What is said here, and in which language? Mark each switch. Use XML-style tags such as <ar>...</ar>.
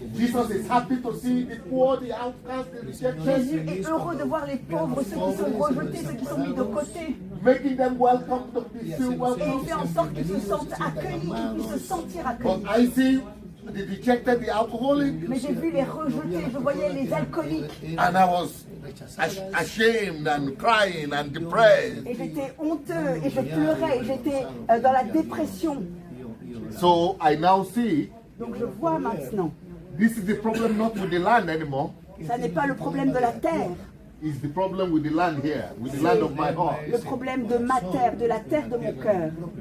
<en>Jesus is happy to see the poor, the outcast, the rejected,</en> <fr>Jésus est heureux de voir les pauvres, ceux qui sont rejetés, ceux qui sont mis de côté.</fr> <en>making them welcome, to be feel</en> <fr>Et il</fr> <en>welcome.</en> <fr>fait en sorte qu'ils se sentent accueillis, qu'ils puissent se sentir</fr> <en>But</en> <fr>accueillis.</fr> <en>I see the rejected, the alcoholic,</en> <fr>Mais j'ai vu les rejetés, je voyais les alcooliques.</fr> <en>and I was ashamed and crying and depressed.</en> <fr>Et j'étais honteux, et je pleurais, et j'étais dans la dépression.</fr> <en>So I now see</en> <fr>Donc je vois maintenant,</fr> <en>this is the problem not with the land anymore.</en> <fr>ça n'est pas le problème de la terre,</fr> <en>It's the problem with the land here, with the land of my heart.</en> <fr>le problème de ma terre, de la terre de mon cœur.</fr>